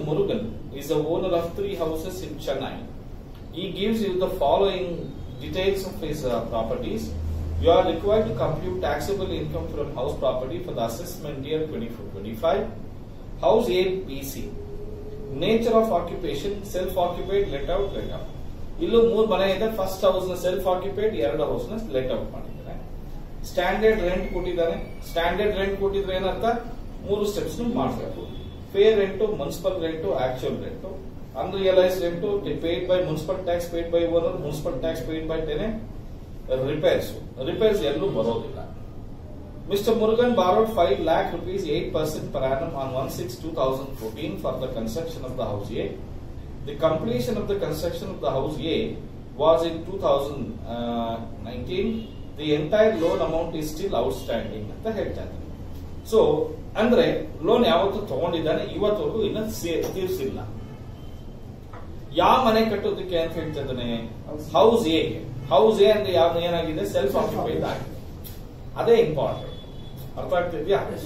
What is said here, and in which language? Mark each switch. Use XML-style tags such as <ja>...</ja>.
<en>Murugan is the owner of 3 houses in Chennai. He gives you the following details of his properties. You are required to compute taxable income from house property for the assessment year 24-25. House A, B, C. Nature of occupation, self-occupied, let out, let out.</en> <kn>ಇಲ್ಲೂ 3 ಮನೆ ಇದೆ. First house ನ self occupied, 2 house ನ let out ಮಾಡಿದ್ದಾರೆ. Standard rent ಕೊಟ್ಟಿದ್ದಾನೆ. Standard rent ಕೊಟ್ಟಿದ್ರೆ ಏನರ್ಥ, 3 steps ಮಾಡಬೇಕು. Fair rent, municipal rent, actual rent, unrealised rent, paid by municipal tax, paid by owner, municipal tax paid by tenant, repairs ಎಲ್ಲೂ ಬರೋದಿಲ್ಲ.</kn> <en>Mr. Murugan borrowed 5 lakh rupees 8% per annum on 1/6/2014 for the construction of the house A. The completion of the construction of the house A was in 2019. The entire loan amount is still outstanding</en> <kn>ಅಂತ ಹೇಳ್ತಾರೆ. So ಅಂದ್ರೆ loan ಯಾವತ್ತು ತಗೊಂಡಿದ್ದಾನೆ, ಇವತ್ತವರೆಗೂ ಇನ್ನ ತೀರಿಸಿಲ್ಲ. ಯಾವ ಮನೆ ಕಟ್ಟೋದಕ್ಕೆ ಅಂತ ಹೇಳ್ತಾ ಇದ್ದಾನೆ, ಹೌಸ್ ಎ. ಹೌಸ್ ಎ ಅಂದ್ರೆ ಯಾವ ಏನಾಗಿದೆ, ಸೆಲ್ಫ್ ಆಕ್ಯುಪೈಡ್ ಆಗಿದೆ. ಅದೇ ಇಂಪಾರ್ಟೆಂಟ್. ಅರ್ಥ ಆಗ್ತಿದ್ಯಾ?</kn>